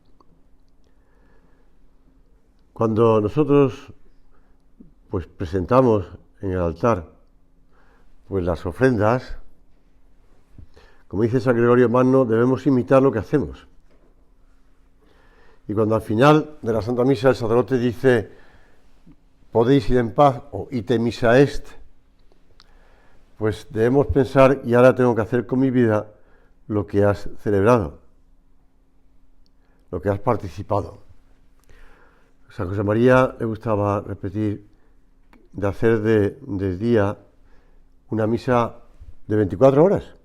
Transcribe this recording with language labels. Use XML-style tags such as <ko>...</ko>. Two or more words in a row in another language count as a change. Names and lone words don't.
<es>Cuando nosotros pues presentamos en el altar pues las ofrendas, como dice San Gregorio Magno, debemos imitar lo que hacemos. Y cuando al final de la Santa Misa el sacerdote dice podéis ir en paz o</es> <la>ite missa est,</la> <es>pues debemos pensar, y ahora tengo que hacer con mi vida lo que has celebrado, lo que has participado. San José María le gustaba repetir de hacer del día una misa de 24 horas.</es>